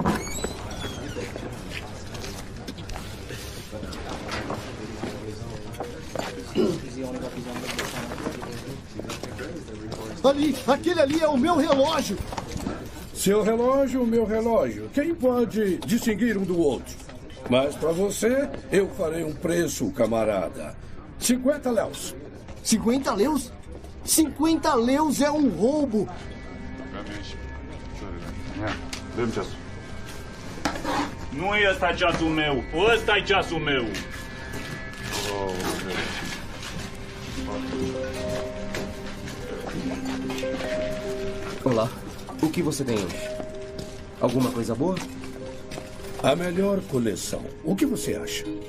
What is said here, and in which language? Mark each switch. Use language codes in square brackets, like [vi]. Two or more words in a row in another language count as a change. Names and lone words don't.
[pt] Ali, aquele ali é o meu relógio. Seu relógio, meu relógio. Quem pode distinguir um do outro? Mas para você, eu farei um preço, camarada. 50 leus. 50 leus? 50 leus é um roubo. [ro] Nu e ăsta ceasul meu. Ăsta e ceasul meu. [pt] Olá. O que você tem hoje? Alguma coisa boa? A melhor coleção. O que você acha?